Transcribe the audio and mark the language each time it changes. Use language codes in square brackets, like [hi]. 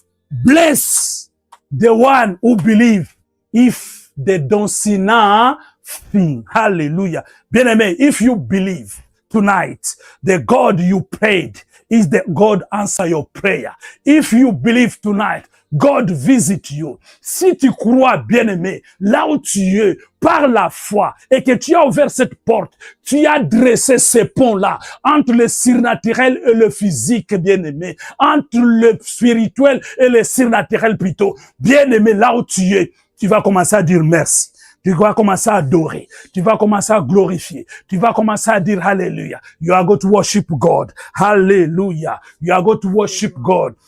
[en] Bless the one who believe if they don't see nothing. Hallelujah. Bien-aimé, if you believe tonight, the God you prayed is the God answer your prayer. If you believe tonight, God visit you. [fr] Si tu crois, bien-aimé, là où tu es, par la foi, et que tu as ouvert cette porte, tu as dressé ces ponts-là, entre le surnaturel et le physique, bien-aimé, entre le spirituel et le surnaturel plutôt. Bien-aimé, là où tu es, tu vas commencer à dire merci. Tu vas commencer à adorer. Tu vas commencer à glorifier. Tu vas commencer à dire Hallelujah. [en] You are going to worship God. Hallelujah. You are going to worship God.